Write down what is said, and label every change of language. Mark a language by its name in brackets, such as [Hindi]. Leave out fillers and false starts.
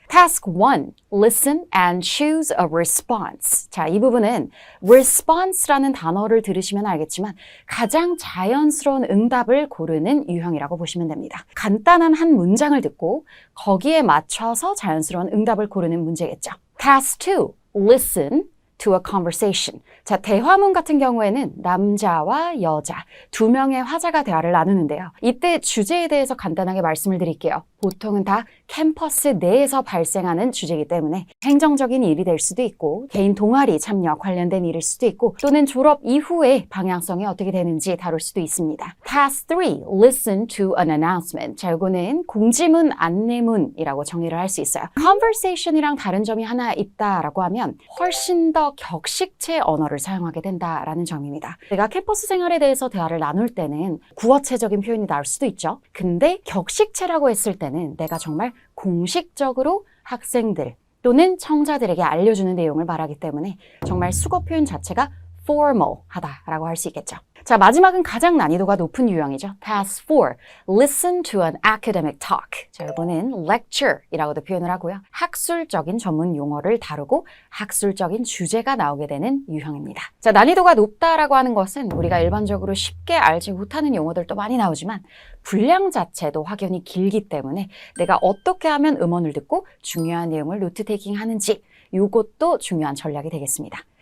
[English] Task 1. Listen and choose a response. [Korean] 자, 이 부분은 response라는 단어를 들으시면 알겠지만 가장 자연스러운 응답을 고르는 유형이라고 보시면 됩니다. 간단한 한 문장을 듣고 거기에 맞춰서 자연스러운 응답을 고르는 문제겠죠. [English] Task 2. Listen to a conversation. [Korean] 자, 대화문 같은 경우에는 남자와 여자 두 명의 화자가 대화를 나누는데요. 이때 주제에 대해서 간단하게 말씀을 드릴게요. 보통은 다 캠퍼스 내에서 발생하는 주제이기 때문에 행정적인 일이 될 수도 있고 개인 동아리 참여 관련된 일일 수도 있고 또는 졸업 이후에 방향성이 어떻게 되는지 다룰 수도 있습니다. [English] Task 3. Listen to an announcement. [Korean] 자, 이거는 공지문, 안내문이라고 정의를 할 수 있어요. Conversation이랑 다른 점이 하나 있다라고 하면 훨씬 더 격식체 언어를 사용하게 된다라는 점입니다. 내가 캠퍼스 생활에 대해서 대화를 나눌 때는 구어체적인 표현이 나올 수도 있죠. 근데 격식체라고 했을 때는 내가 정말 공식적으로 학생들 또는 청자들에게 알려주는 내용을 말하기 때문에 정말 수거 표현 자체가 formal하다라고 할 수 있겠죠. 자, 마지막은 가장 난이도가 높은 유형이죠. [English] Task 4. Listen to an academic talk. [Korean] 자, 이거는 lecture이라고도 표현을 하고요. 학술적인 전문 용어를 다루고 학술적인 주제가 나오게 되는 유형입니다. 자, 난이도가 높다라고 하는 것은 우리가 일반적으로 쉽게 알지 못하는 용어들도 많이 나오지만 분량 자체도 확연히 길기 때문에 내가 어떻게 하면 음원을 듣고 중요한 내용을 노트 테이킹 하는지 이것도 중요한 전략이 되겠습니다.